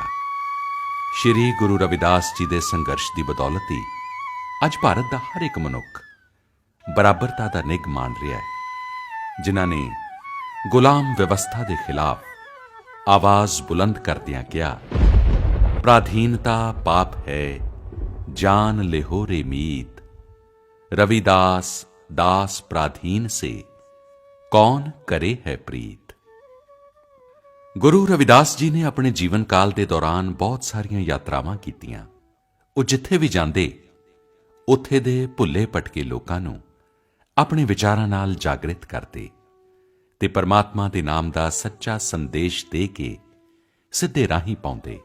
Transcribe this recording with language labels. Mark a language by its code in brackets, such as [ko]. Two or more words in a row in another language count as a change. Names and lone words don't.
[pa] ਸ੍ਰੀ ਗੁਰੂ ਰਵਿਦਾਸ ਜੀ ਦੇ ਸੰਘਰਸ਼ ਦੀ ਬਦੌਲਤ ਹੀ ਅੱਜ ਭਾਰਤ ਦਾ ਹਰ ਇੱਕ ਮਨੁੱਖ ਬਰਾਬਰਤਾ ਦਾ ਨਿੱਘ ਮਾਣ ਰਿਹਾ ਹੈ, ਜਿਨ੍ਹਾਂ ਨੇ ਗੁਲਾਮ ਵਿਵਸਥਾ ਦੇ ਖਿਲਾਫ ਆਵਾਜ਼ ਬੁਲੰਦ ਕਰਦਿਆਂ ਕਿਹਾ, [hi] प्राधीनता पाप है, जान लिहो रे मीत, [pa] ਰਵਿਦਾਸ [hi] दास प्राधीन से कौन करे है प्रीत। [pa] ਗੁਰੂ ਰਵਿਦਾਸ ਜੀ ਨੇ ਆਪਣੇ ਜੀਵਨ ਕਾਲ ਦੇ ਦੌਰਾਨ ਬਹੁਤ ਸਾਰੀਆਂ ਯਾਤਰਾਵਾਂ ਕੀਤੀਆਂ। ਉਹ ਜਿੱਥੇ ਵੀ ਜਾਂਦੇ ਉੱਥੇ ਦੇ ਭੁੱਲੇ ਭਟਕੇ ਲੋਕਾਂ ਨੂੰ ਆਪਣੇ ਵਿਚਾਰਾਂ ਨਾਲ ਜਾਗਰਿਤ ਕਰਦੇ ਤੇ ਪਰਮਾਤਮਾ ਦੇ ਨਾਮ ਦਾ ਸੱਚਾ ਸੰਦੇਸ਼ ਦੇ ਕੇ ਸਿੱਧੇ ਰਾਹੀਂ ਪਾਉਂਦੇ।